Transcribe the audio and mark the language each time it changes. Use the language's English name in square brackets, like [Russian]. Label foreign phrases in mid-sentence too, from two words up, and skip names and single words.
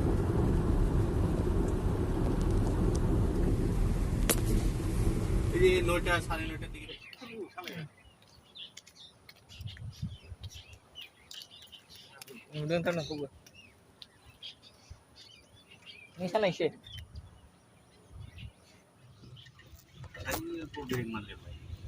[Bangla] এই যে 9টা 9:30টার দিকে [Filipino] Doon ka na po ba? Minsan lang siya. [Bangla] ব্রেক মারলে ভাই